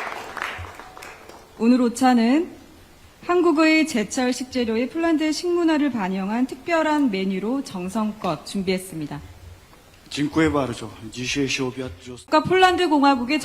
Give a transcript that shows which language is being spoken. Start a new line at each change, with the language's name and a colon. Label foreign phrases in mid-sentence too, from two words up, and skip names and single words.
Korean: 오늘 오차는 한국의 제철 식재료의 폴란드 식문화를 반영한 특별한 메뉴로 정성껏 준비했습니다.
Polish: Dziękuję bardzo. Dzisiejszy obiad
Korean: 폴란드 공화국의